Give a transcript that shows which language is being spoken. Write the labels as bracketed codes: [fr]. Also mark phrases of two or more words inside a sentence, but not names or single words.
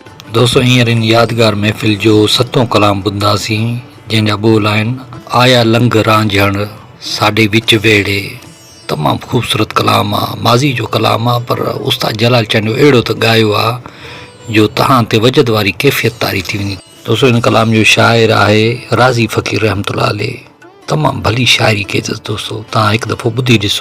[sd] दोस्तों हींअर इन यादगार महफ़िल जो सतों कलाम ॿुधंदासीं जंहिंजा ॿोल आहिनि आया लंघ रांझण साॾे विच वेड़े। तमामु ख़ूबसूरत कलाम आहे, माज़ी जो कलाम आहे, पर उस्ताद जलाल चंद जो अहिड़ो त ॻायो आहे जो तव्हां ते वजद वारी कैफ़ियत तारी थी वञे। दोस्तों इन कलाम जो शाइर आहे राज़ी फ़क़ीर रहमतुल्लाह अलैह। तमामु भली शाइरी कई अथसि दोस्तों, तव्हां हिकु दफ़ो ॿुधी ॾिसो।